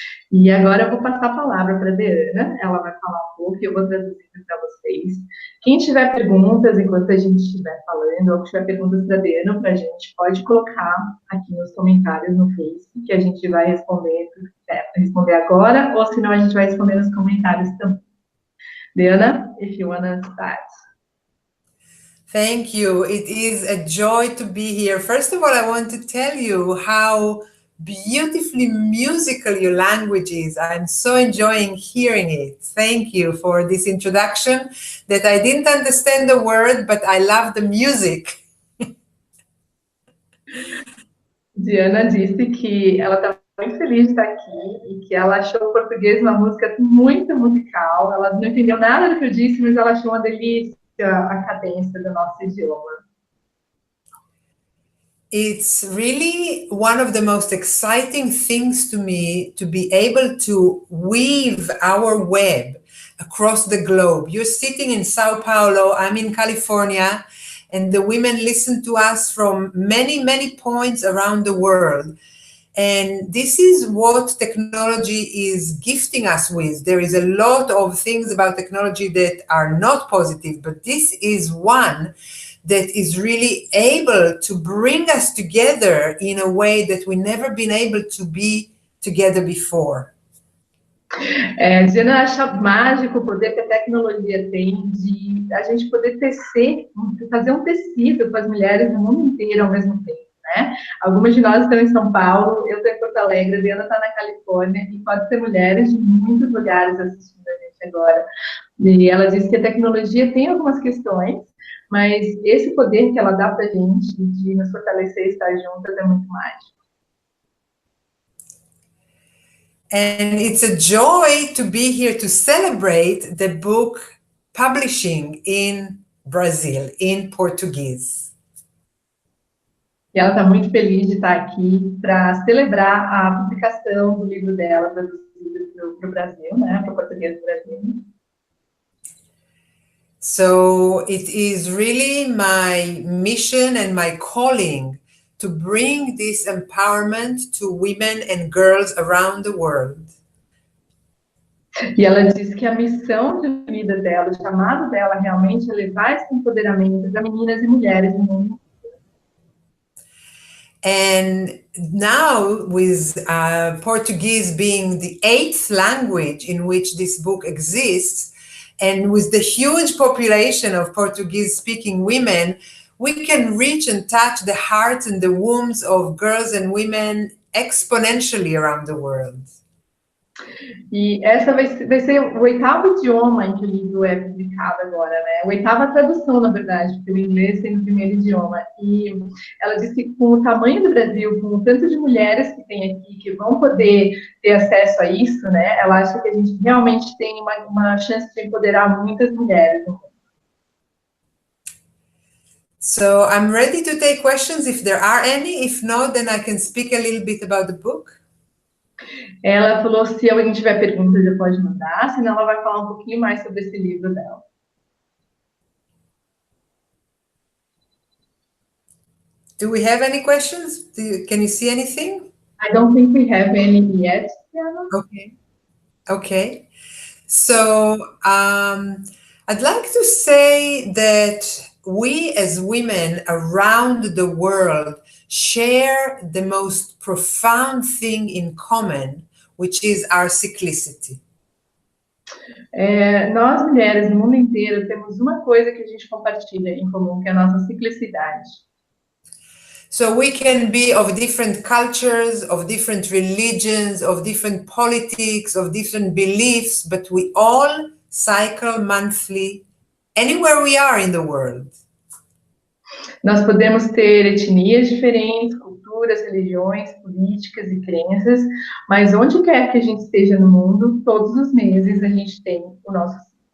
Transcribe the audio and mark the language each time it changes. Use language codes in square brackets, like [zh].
[pt] E agora eu vou passar a palavra para a DeAnna, ela vai falar um pouco e eu vou traduzir para vocês. Quem tiver perguntas enquanto a gente estiver falando, ou tiver perguntas para a DeAnna ou para a gente, pode colocar aqui nos comentários no Facebook, que a gente vai responder agora, ou senão a gente vai responder nos comentários também. [en] DeAnna, if you want to start. Thank you. It is a joy to be here. First of all, I want to tell you how beautifully musical your language is. I'm so enjoying hearing it. Thank you for this introduction that I didn't understand the word, but I love the music. [pt] DeAnna disse que ela está muito feliz de estar aqui e que ela achou o português uma música muito musical. Ela não entendeu nada do que eu disse, mas ela achou uma delícia a cadência do nosso idioma. [en] It's really one of the most exciting things to me to be able to weave our web across the globe. You're sitting in Sao Paulo, I'm in California, and the women listen to us from many, many points around the world. And this is what technology is gifting us with. There is a lot of things about technology that are not positive, but this is one that is really able to bring us together in a way that we've never been able to be together before. [pt] Diana acha mágico o poder que a tecnologia tem de a gente poder tecer, fazer um tecido com as mulheres no mundo inteiro ao mesmo tempo, né? Algumas de nós estão em São Paulo, eu estou em Porto Alegre, a Diana está na Califórnia, e pode ser mulheres de muitos lugares assistindo a gente agora. E ela disse que a tecnologia tem algumas questões, mas esse poder que ela dá para a gente de nos fortalecer e estar juntas é muito mágico. [en] And it's a joy to be here to celebrate the book publishing in Brazil, in Portuguese. [pt] E ela está muito feliz de estar aqui para celebrar a publicação do livro dela, traduzido para o Brasil, né, para o português do Brasil. [en] So it is really my mission and my calling to bring this empowerment to women and girls around the world. [pt] E ela diz que a missão de vida dela, o chamado dela realmente é levar esse empoderamento para meninas e mulheres no mundo. [en] And now with Portuguese being the 8th language in which this book exists, and with the huge population of Portuguese-speaking women, we can reach and touch the hearts and the wombs of girls and women exponentially around the world. [pt] E essa vai ser o 8º idioma em que o livro é publicado agora, né? A 8ª tradução, na verdade, porque o inglês sendo o primeiro idioma. E ela disse que com o tamanho do Brasil, com o tanto de mulheres que tem aqui, que vão poder ter acesso a isso, né? Ela acha que a gente realmente tem uma chance de empoderar muitas mulheres no mundo. [en] So I'm ready to take questions if there are any. If not, then I can speak a little bit about the book. [pt] Ela falou se alguém tiver perguntas, eu pode mandar, senão ela vai falar um pouquinho mais sobre esse livro dela. [en] Do we have any questions? Can you see anything? I don't think we have any yet, DeAnna. Okay. So I'd like to say that we as women around the world share the most profound thing in common, which is our cyclicity. [pt] Nós, mulheres, no mundo inteiro, temos uma coisa que a gente compartilha em comum, que é a nossa ciclicidade. [en] So we can be of different cultures, of different religions, of different politics, of different beliefs, but we all cycle monthly anywhere we are in the world. [pt] Nós podemos ter etnias diferentes, culturas, religiões, políticas e crenças, mas onde quer que a gente esteja no mundo, todos os meses a gente tem o nosso ciclo.